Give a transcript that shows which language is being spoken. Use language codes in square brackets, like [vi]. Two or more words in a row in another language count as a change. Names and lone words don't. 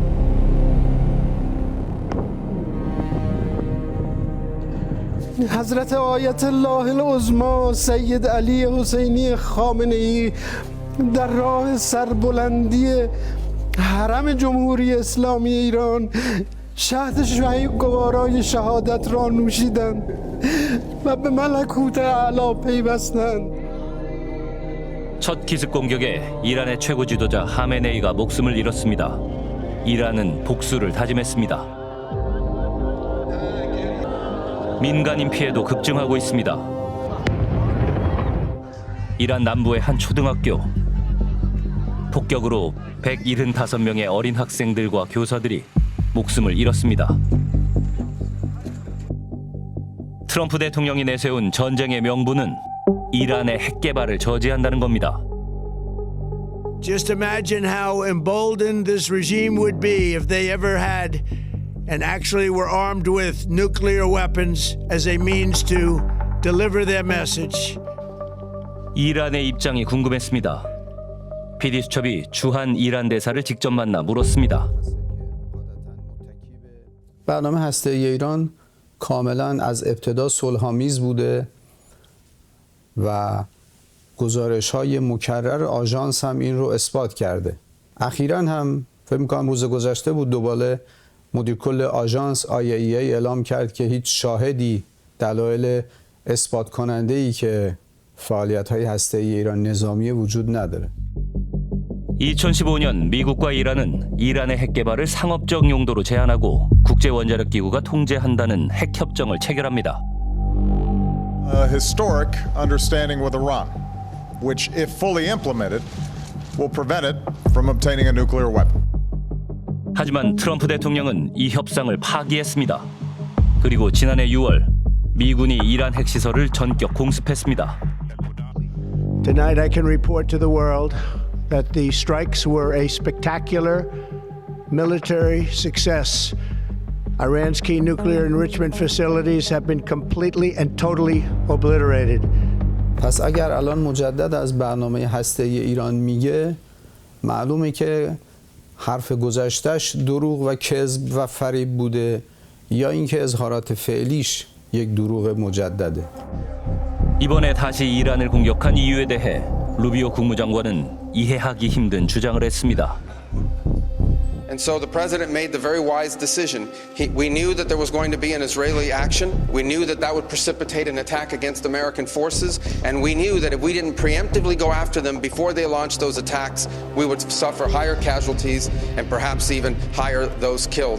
[fa] حضرت آیت الله العظما سید علی حسینی خامنه ای در راه سربلندی حرم جمهوری اسلامی ایران شهد گوارای شهادت را نوشیدند و به ملکوت اعلی پیوستند. [ko] 첫 기습 공격에 이란의 최고 지도자 하메네이가 목숨을 잃었습니다. 이란은 복수를 다짐했습니다. 민간인 피해도 급증하고 있습니다. 이란 남부의 한 초등학교. 폭격으로 175명의 어린 학생들과 교사들이 목숨을 잃었습니다. 트럼프 대통령이 내세운 전쟁의 명분은 이란의 핵 개발을 저지한다는 겁니다. [en] Just imagine how emboldened this regime would be if they ever had and actually were armed with nuclear weapons as a means to deliver their message. [ko] 이란의 입장이 궁금했습니다. PD수첩이 주한 이란 대사를 직접 만나 물었습니다. [fa] برنامه هسته‌ای ایران کاملا از ابتدا صلح‌آمیز بوده و گزارش‌های مکرر آژانس هم این رو اثبات کرده. اخیراً هم فکر می‌کنم روز گذشته بود دوباره مدیر کل آژانس IAEA اعلام کرد که هیچ شاهدی دلایل اثبات کننده‌ای که فعالیت‌های هسته‌ای ایران نظامی وجود نداره. [ko] 2015년 미국과 이란은 이란의 핵 개발을 상업적 용도로 제한하고 국제 원자력 기구가 통제한다는 핵 협정을 체결합니다. [en] A historic understanding with Iran, which, if fully implemented, will prevent it from obtaining a nuclear weapon. [ko] 하지만 트럼프 대통령은 이 협상을 파기했습니다. 그리고 지난해 6월 미군이 이란 핵시설을 전격 공습했습니다. [en] Tonight I can report to the world that the strikes were a spectacular military success. Iran's key nuclear enrichment facilities have been completely and totally obliterated. [fa] پس اگر الان مجدد از برنامه هسته‌ای ایران میگه معلومه که حرف گذشتهش دروغ و کذب و فریب بوده یا اینکه اظهارات فعلیش یک دروغ مجدده. [ko] 이번에 다시 이란을 공격한 이유에 대해 루비오 국무장관은 이해하기 힘든 주장을 했습니다. [en] And so the president made the very wise decision. We knew that there was going to be an Israeli action. We knew that that would precipitate an attack against American forces. And we knew that if we didn't preemptively go after them before they launched those attacks, we would suffer higher casualties and perhaps even higher those killed.